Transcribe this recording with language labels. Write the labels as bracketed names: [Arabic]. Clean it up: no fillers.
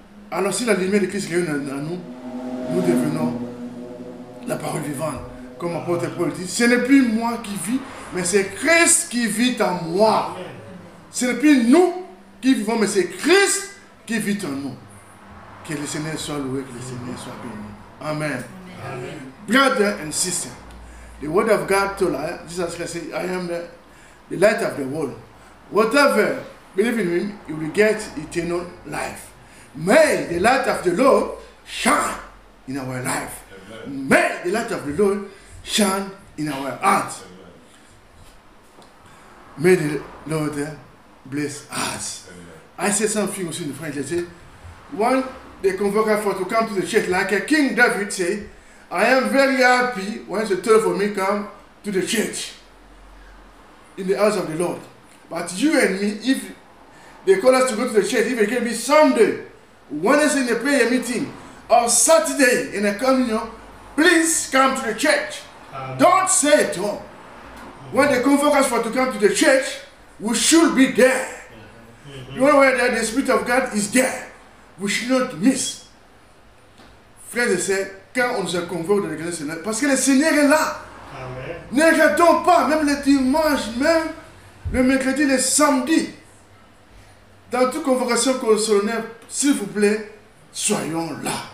[French] Alors si la lumière du Christ rayonne dans nous, nous devenons la parole vivante. Comme l'apôtre Paul dit, ce n'est plus moi qui vis, mais c'est Christ qui vit en moi. Amen. Ce n'est plus nous qui vivons, mais c'est Christ qui vit en nous. Que le Seigneur soit loué, que le Seigneur soit béni. Amen. Amen. [English] Brother and sister, the word of God told us, Jesus Christ said, I am the light of the world. Whatever believe in him, you will get eternal life. May the light of the Lord shine in our life. May the light of the Lord shine in our hearts. May the Lord bless us. I said something also in French. I said, when they convoke us for to come to the church, like King David said, I am very happy when the told for me come to the church in the house of the Lord. But you and me, if they call us to go to the church, if it can be Sunday, Wednesday in a prayer meeting, or Saturday in a communion, please come to the church. Amen. Don't say it home. When they convoke us for to come to the church, we should be there. You know where the Spirit of God is there. We should not miss. [French] Frères et sœurs, quand on nous a convoqué dans l'église du Seigneur, parce que le Seigneur est là. Amen. Ne regardons pas, même le dimanche, même le mercredi, le samedi. Dans toute convocation solennelle, s'il vous plaît, soyons là.